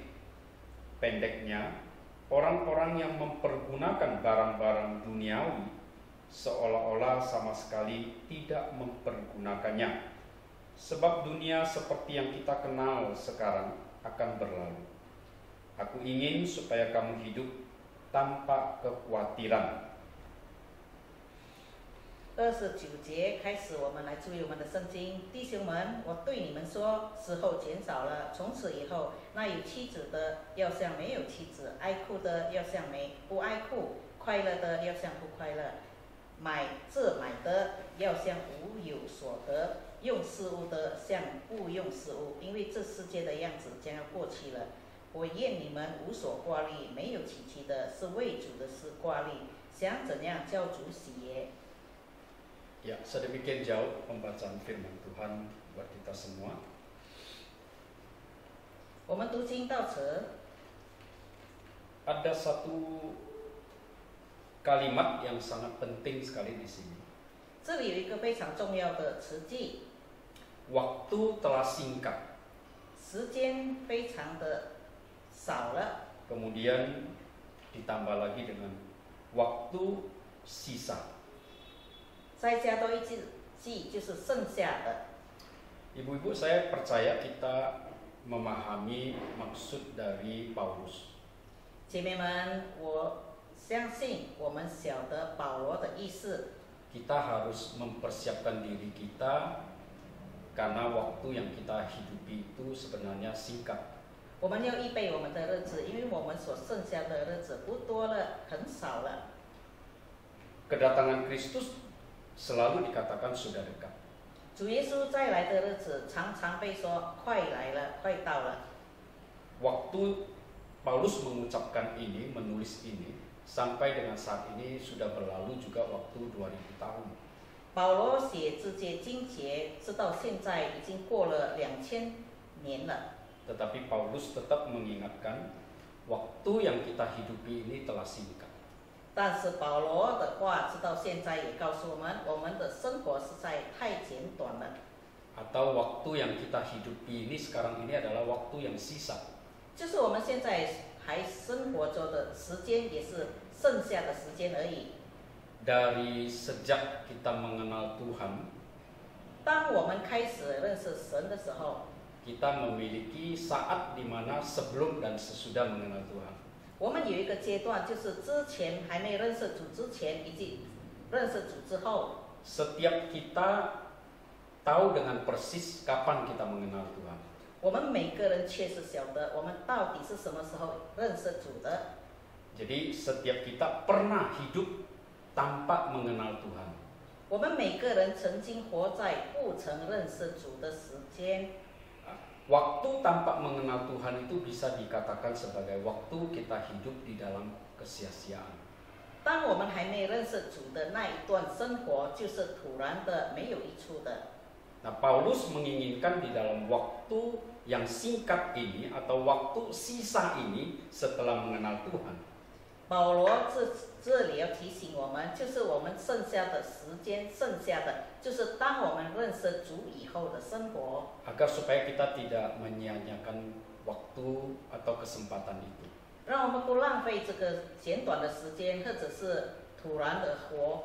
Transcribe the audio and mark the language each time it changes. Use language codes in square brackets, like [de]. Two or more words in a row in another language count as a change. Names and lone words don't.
[id] Pendeknya, orang-orang yang mempergunakan barang-barang duniawi seolah-olah sama sekali tidak mempergunakannya. Sebab dunia seperti yang kita kenal sekarang akan berlalu. Aku ingin supaya kamu hidup tanpa kekhawatiran. [zh] 29 节开始，我们来注意我们的圣经。弟兄们，我对你们说，时候减少了，从此以后，那有妻子的要像没有妻子，爱哭的要像不爱哭，快乐的要像不快乐，买的要像无有所得，用事物的像不用事物，因为这世界的样子将要过去了。我愿你们无所挂虑，没有戚戚的，是为主的事挂虑，想怎样叫主喜悦。 [id] Ya, sedemikian jauh pembacaan firman Tuhan buat kita semua. [zh] 我们读经到此。 [id] Ada satu kalimat yang sangat penting sekali di sini. [zh] 这里有一个非常重要的词句， [id] Waktu telah singkat. [zh] 时间非常的少了， [id] Kemudian ditambah lagi dengan waktu sisa. [zh] 再加多一句，就是剩下的。 [id] Ibu-ibu, saya percaya kita memahami maksud dari Paulus. [zh] 姐妹们，我相信我们晓得保罗的意思。 [id] Kita harus mempersiapkan diri kita karena waktu yang kita hidupi itu sebenarnya singkat. [zh] 我们要预备我们的日子，因为我们所剩下的日子不多了，很少了。 [id] Kedatangan Kristus selalu dikatakan sudah dekat. [zh] 主耶稣再来的日子，常常被说快来了，快到了。 [id] Waktu Paulus mengucapkan ini, menulis ini, sampai dengan saat ini sudah berlalu juga waktu 2000 tahun. [zh] 保罗写这节经节，直到现在已经过了2000年了。 [id] Tetapi Paulus tetap mengingatkan waktu yang kita hidupi ini telah singkat. [zh] 但是保罗的话，直到现在也告诉我们，我们的生活实在太简短了。 [id] Atau waktu yang kita hidupi ini sekarang ini adalah waktu yang sisa. [zh] 就是我们现在还生活着的时间，也是剩下的时间而已。 [id] Dari sejak kita mengenal Tuhan, [zh] 当我们开始认识神的时候， [id] kita memiliki saat di mana sebelum dan sesudah mengenal Tuhan. [zh] 我们有一个阶段，就是之前还没认识主之前，以及认识主之后。 [id] Setiap kita tahu dengan persis kapan kita mengenal Tuhan. [zh] 我们每个人确实晓得，我们到底是什么时候认识主的。 [id] Jadi setiap kita pernah hidup tanpa mengenal Tuhan. [zh] 我们每个人曾经活在不曾认识主的时间。 [id] Waktu tanpa mengenal Tuhan itu bisa dikatakan sebagai waktu kita hidup di dalam kesia-siaan. [zh] 当我们还没认识主的那一段生活，就是突然的、没有益处的。 [id] Nah, Paulus menginginkan di dalam waktu yang singkat ini atau waktu sisa ini setelah mengenal Tuhan, [zh] 保罗这里要提醒我们，就是我们剩下的时间，剩下的就是当我们认识主以后的生活， [id] agar supaya kita tidak menyia-nyiakan waktu atau kesempatan itu. [zh] 让我们不浪费这个简短的时间，或者是突然的活。